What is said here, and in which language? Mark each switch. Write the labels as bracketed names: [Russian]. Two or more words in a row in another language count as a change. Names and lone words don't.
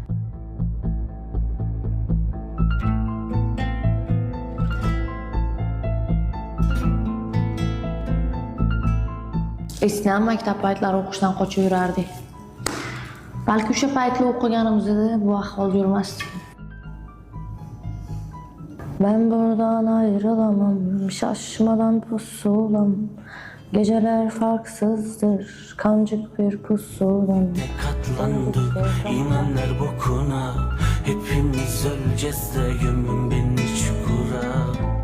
[Uzbek] Esnam maktab paytlari o'qishdan qochib yurardik. Balki o'sha paytlar o'qiganimizda bu ahvolda yurmasdik. [Turkish] Ben buradan ayrılamam, şaşmadan pusulam. Geceler farksızdır, kancık bir pusulam. Katlandım imanlar bokuna. Hepimiz öleceğiz de gömün beni çukura.